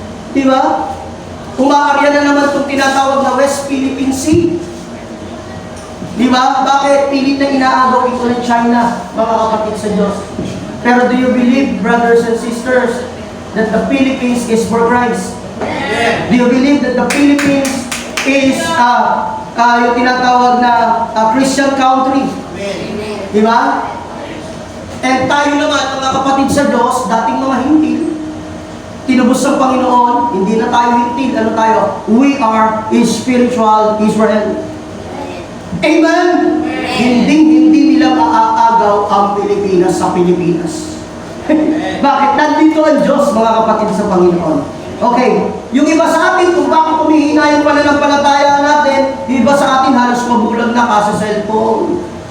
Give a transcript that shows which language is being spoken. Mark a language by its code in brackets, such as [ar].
[tl] Diba? Umaarya na naman itong tinatawag na West Philippine Sea. Diba? Bakit pilit na inaagaw ito ng China, mga kapatid sa Diyos? Pero [en] do you believe, brothers and sisters, that the Philippines is for Christ? Do you believe that the Philippines is [tl] yung tinatawag na [en] Christian country? [tl] Diba? [en] And [tl] tayo naman, mga kapatid sa Diyos, dating mga hintil, tinubos ng Panginoon, hindi na tayo hintil. Ano tayo? [en] We are a spiritual Israel. Amen? [tl] Hindi nila maaagaw ang Pilipinas sa Pilipinas. Bakit? Nandito ang Diyos, mga kapatid sa Panginoon. Okay, yung iba sa atin, kung bakit kumihina yung pananampalataya natin, yung iba sa atin halos mabulag na kasi cellphone.